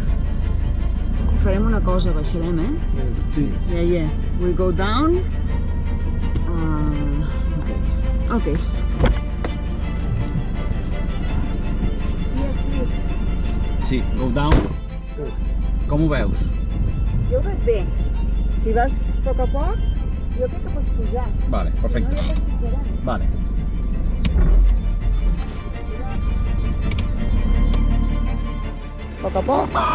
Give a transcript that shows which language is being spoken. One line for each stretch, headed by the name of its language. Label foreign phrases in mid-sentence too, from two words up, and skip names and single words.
Catalan: Farem una cosa, baixarem,
English: Yes, Yeah. We go down Ok. Yes, please. Sí, go down.
Catalan: Com ho veus? Jo ho veig bé. Si vas a poc, jo crec que pots pujar. Vale, Si no, perfecte. ja t'has pujarà. Vale. Poc a poc.